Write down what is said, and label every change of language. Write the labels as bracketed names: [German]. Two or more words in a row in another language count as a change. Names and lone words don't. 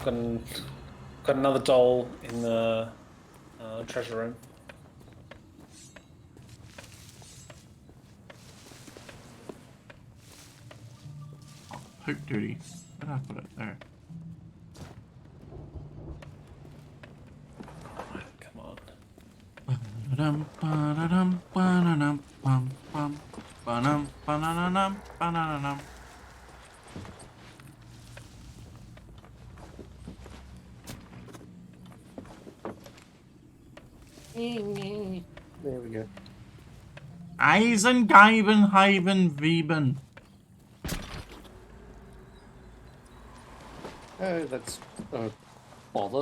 [English] Got another doll in the treasure room. Oh, poop duty. Where did I put it? There. Come on. Ba-dum, ba-da-dum, ba-da-dum, bum, bum, ba-dum, ba-da-dum, ba-da-dum. There we go. Eisen, Geiben, Heiben, Wieben. Oh, that's bother.